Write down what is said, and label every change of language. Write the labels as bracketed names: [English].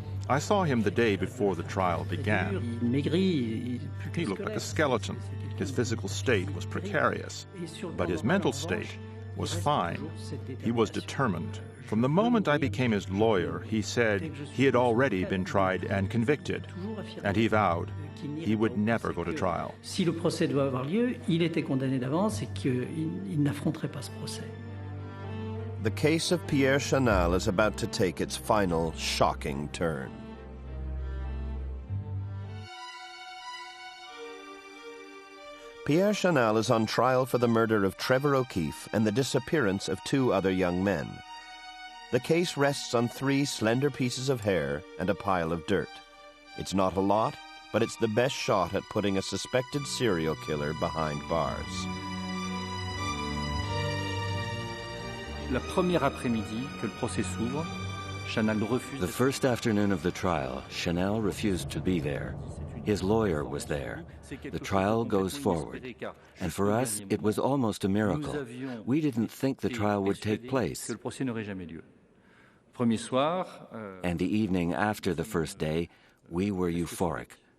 [English] I saw him the day before the trial began. He looked like a skeleton. His physical state was precarious, but his mental state was fine. He was determined. From the moment I became his lawyer, he said he had already been tried and convicted, and he vowed he would never go to trial. [French] Si le procès doit avoir lieu, il était condamné d'avance et qu'il n'affronterait pas ce procès. [English] The case of Pierre Chanel is about to take its final shocking turn. Pierre Chanel is on trial for the murder of Trevor O'Keefe and the disappearance of 2 other young men. The case rests on 3 slender pieces of hair and a pile of dirt. It's not a lot, but it's the best shot at putting a suspected serial killer behind bars. [French] La première après-midi que le procès s'ouvre, Chanel refuse. [English] The first afternoon of the trial, Chanel refused to be there. His lawyer was there. The trial goes forward. And for us, it was almost a miracle. We didn't think the trial would take place. And the evening after the first day, we were euphoric.